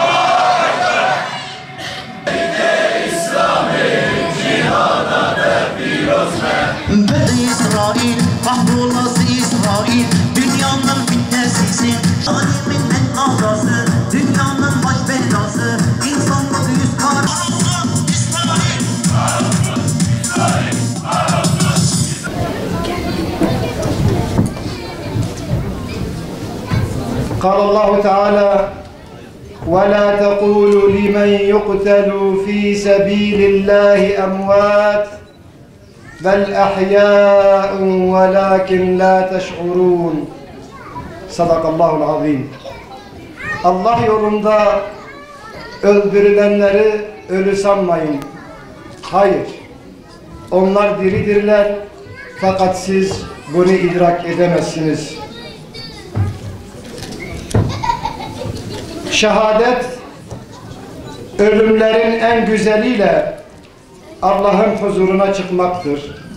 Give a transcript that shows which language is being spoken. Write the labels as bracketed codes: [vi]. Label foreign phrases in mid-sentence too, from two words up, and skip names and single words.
[tr] Beni İsrail, kahrolası İsrail, dünyanın fitnesisin, alimin en ağrası, dünyanın baş belası, insanlık yüz karası. [ar] قال الله تعالى ولا تقولوا لمن يقتل في سبيل الله أموات بل أحياء ولكن لا تشعرون صدق الله العظيم. [tr] Allah yolunda öldürülenleri ölü sanmayın. Hayır, onlar diridirler fakat siz bunu idrak edemezsiniz. Şehadet, ölümlerin en güzeliyle Allah'ın huzuruna çıkmaktır.